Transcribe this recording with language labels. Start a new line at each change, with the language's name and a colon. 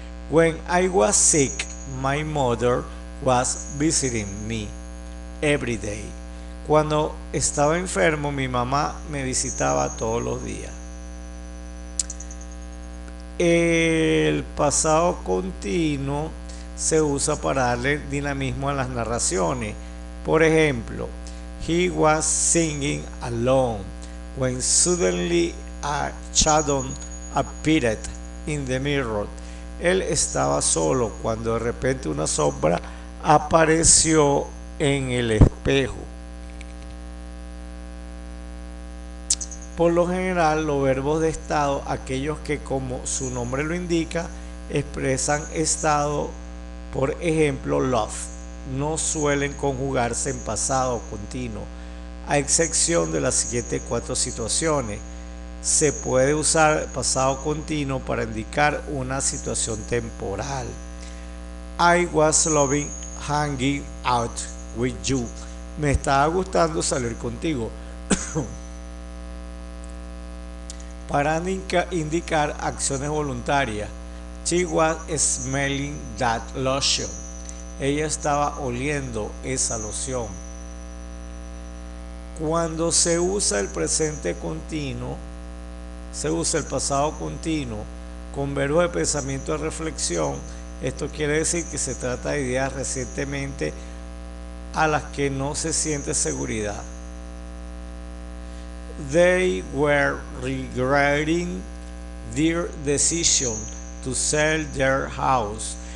English: When I was sick, my mother was visiting me every day.
Spanish: Cuando estaba enfermo, mi mamá me visitaba todos los días. El pasado continuo se usa para darle dinamismo a las narraciones. Por ejemplo,
English: he was singing alone when suddenly a shadow appeared in the mirror.
Spanish: Él estaba solo cuando de repente una sombra apareció en el espejo. Por lo general, los verbos de estado, aquellos que como su nombre lo indica, expresan estado, por ejemplo, love, no suelen conjugarse en pasado continuo, a excepción de las siguientes 4 situaciones. Se puede usar pasado continuo para indicar una situación temporal.
English: I was loving hanging out with you.
Spanish: Me estaba gustando salir contigo. Para indicar acciones voluntarias.
English: She was smelling that lotion.
Spanish: Ella estaba oliendo esa loción. Cuando se usa el presente continuo, se usa el pasado continuo con verbos de pensamiento de reflexión. Esto quiere decir que se trata de ideas recientemente a las que no se siente seguridad.
English: They were regretting their decision to sell their house.